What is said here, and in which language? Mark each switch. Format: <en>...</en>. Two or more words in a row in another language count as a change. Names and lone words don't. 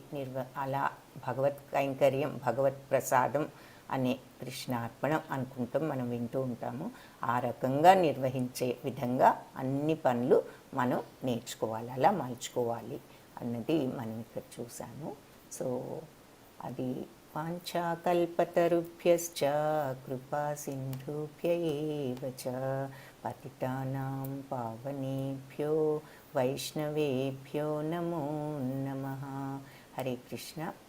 <te>అలా భగవత్ కైంకర్యం, భగవత్ ప్రసాదం అనే కృష్ణార్పణం అనుకుంటాం, మనం వింటూ ఉంటాము. ఆ రకంగా నిర్వహించే విధంగా అన్ని పనులు మనం నేర్చుకోవాలి, అలా మలుచుకోవాలి అన్నది మనం ఇక్కడ చూసాము. సో అది</te> <sa>వాంఛాకల్పతరుభ్యశ్చ కృపా సింధుభ్య ఏవ చ పతితానాం పావనేభ్యో వైష్ణవేభ్యో నమో నమః. హరే కృష్ణ.</sa>